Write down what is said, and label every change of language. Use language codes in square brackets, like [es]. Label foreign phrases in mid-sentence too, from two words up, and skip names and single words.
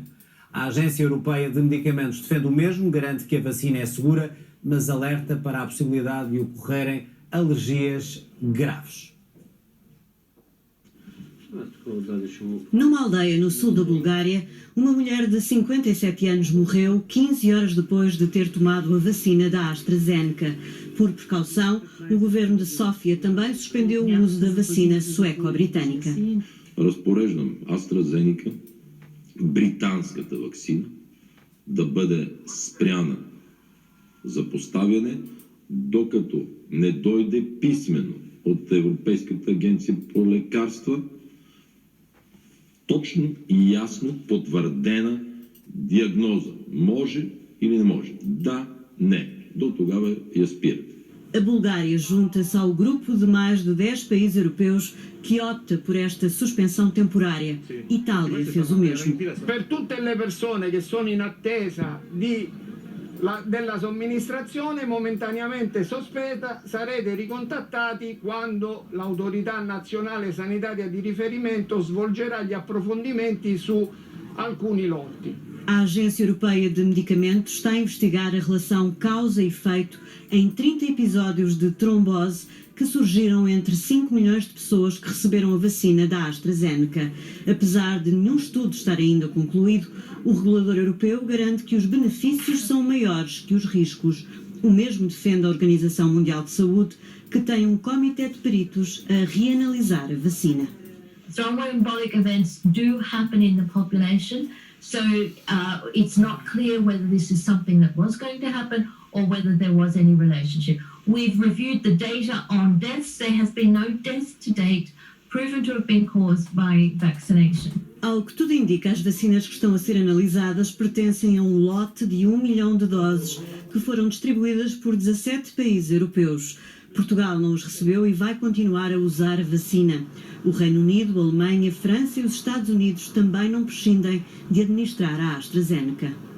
[pt] A Agência Europeia de Medicamentos defende o mesmo, garante que a vacina é segura, mas alerta para a possibilidade de ocorrerem alergias graves. Numa aldeia no sul da Bulgária, uma mulher de 57 anos morreu 15 horas depois de ter tomado a vacina da AstraZeneca. Por precaução, o governo de Sófia também suspendeu o uso da vacina sueco-britânica. [bg] Разпореждам AstraZeneca, британската ваксина, да бъде спряна за поставяне, докато не дойде писмено от Европейската агенция по лекарства точно и ясно потвърдена диагноза. Може или не може? Да, не. До тогава я спират. [pt] A Bulgária junta-se ao grupo de mais de 10 países europeus que opta por esta suspensão temporária. Itália fez o mesmo. [it] Per tutte le persone che sono in attesa della somministrazione momentaneamente sospesa, sarete ricontattati quando l'autorità nazionale sanitaria di riferimento svolgerà gli approfondimenti su alcuni lotti. [pt] A Agência Europeia de Medicamentos está a investigar a relação causa e efeito em 30 episódios de trombose que surgiram entre 5 milhões de pessoas que receberam a vacina da AstraZeneca. Apesar de nenhum estudo estar ainda concluído, o regulador europeu garante que os benefícios são maiores que os riscos. O mesmo defende a Organização Mundial de Saúde, que tem um comitê de peritos a reanalisar a vacina. [en] Thromboembolic events do happen in the population, so it's not clear whether this is something that was going to happen or whether there was any relationship. We've reviewed the data on deaths. There has been no deaths to date proven to have been caused by vaccination. [pt] Ao que tudo indica, as vacinas que estão a ser analisadas pertencem a um lote de 1 milhão de doses que foram distribuídas por 17 países europeus. Portugal não os recebeu e vai continuar a usar a vacina. O Reino Unido, a Alemanha, a França e os Estados Unidos também não prescindem de administrar a AstraZeneca.